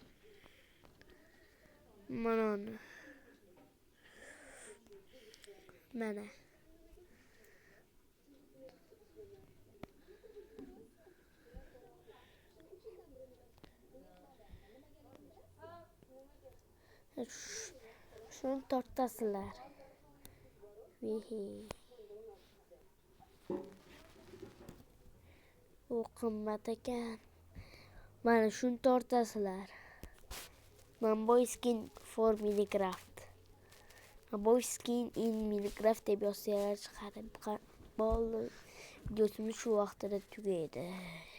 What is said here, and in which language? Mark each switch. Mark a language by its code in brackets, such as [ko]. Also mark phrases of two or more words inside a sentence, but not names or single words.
[uz] Mana shuni tortasizlar. Bu qimmat ekan. Mana shuni tortasizlar. [en] Boy skin for Minecraft. Boy skin in Minecraft [uz] deb yozsalar chiqarib bo'ldi. Videomiz shu vaqtida tugaydi.